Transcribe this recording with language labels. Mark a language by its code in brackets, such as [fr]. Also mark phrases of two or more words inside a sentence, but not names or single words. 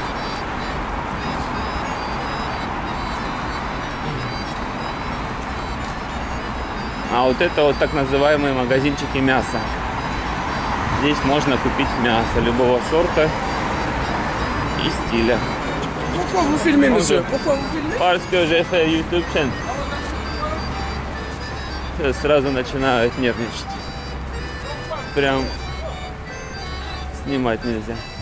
[ru] А вот это вот так называемые магазинчики мяса. Здесь можно купить мясо любого сорта и стиля. [fr] Pourquoi vous filmez, monsieur? Pourquoi vous filmez? Parce que j'ai fait YouTube chaîne. [ru] Сразу начинают нервничать. Прям снимать нельзя.